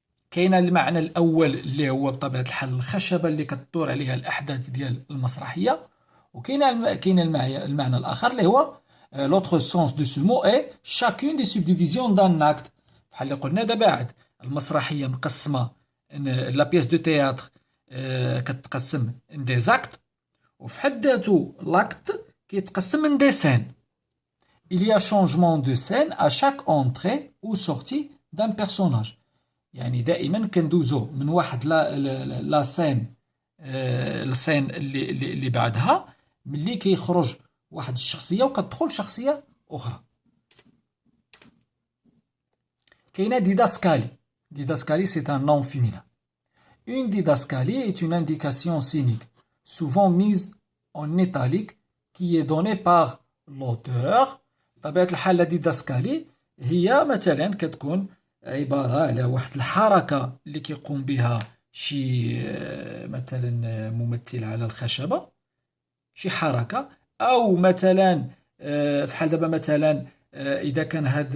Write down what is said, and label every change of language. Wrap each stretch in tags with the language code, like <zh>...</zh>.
<ar>كاينه المعنى الاول اللي هو بطبيعه الحال الخشبه اللي كتدور عليها الاحداث ديال المسرحيه، وكاين المعنى الاخر اللي هو</ar> <fr>l'autre sens de ce mot est chacune des subdivisions d'un acte.</fr> <ar>بحال اللي قلنا دابا عاد المسرحيه مقسمه</ar> <fr>لا بيس دو تhéâtre</fr> <ar>كتقسم</ar> <fr>دي زاكت،</fr> <ar>وفي حد ذاته لاكت كيتقسم من</ar> <fr>دي سين. Il y a changement de scène à chaque entrée ou sortie d'un personnage.</fr> <ar>يعني دائما كندوزو من واحد لا سين السين اللي بعدها ملي كيخرج واحد الشخصية وكتدخل شخصية أخرى. كاينة ديداسكالي.</ar> <fr>ديداسكالي c'est un nom féminin. Une didascalie est une indication scénique, souvent mise en italique, qui est donnée par l'auteur.</fr> <ar>بطبيعة الحال لا ديداسكالي هي مثلا كتكون عبارة على واحد الحركة اللي كيقوم بها شي مثلا ممثل على الخشبة، شي حركة، أو مثلا فحال دابا مثلا إذا كان</ar>